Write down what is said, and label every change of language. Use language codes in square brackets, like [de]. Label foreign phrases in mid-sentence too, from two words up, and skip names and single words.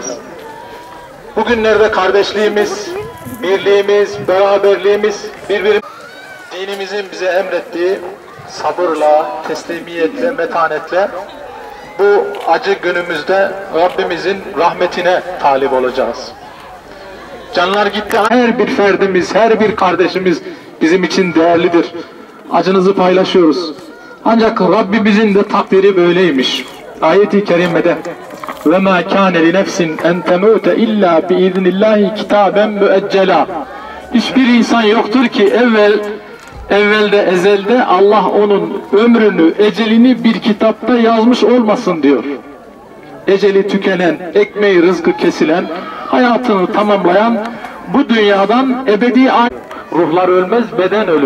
[tr] Bugünlerde kardeşliğimiz, birliğimiz, beraberliğimiz, dinimizin bize emrettiği sabırla, teslimiyetle, metanetle bu acı günümüzde Rabbimizin rahmetine talip olacağız. Canlar gitti. Her bir ferdimiz, her bir kardeşimiz bizim için değerlidir. Acınızı paylaşıyoruz. Ancak Rabbimizin de takdiri böyleymiş. [ar] Ayet-i kerimede وَمَا كَانَ لِنَفْسٍ اَنْ تَمُوتَ اِلَّا بِاِذْنِ اللّٰهِ كِتَابًا مُؤَجَّلًا. [tr] Hiçbir insan yoktur ki evvelde, ezelde Allah onun ömrünü, ecelini bir kitapta yazmış olmasın diyor. Eceli tükenen, ekmeği rızkı kesilen, hayatını tamamlayan, bu dünyadan ebedi ruhlar ölmez, beden ölür.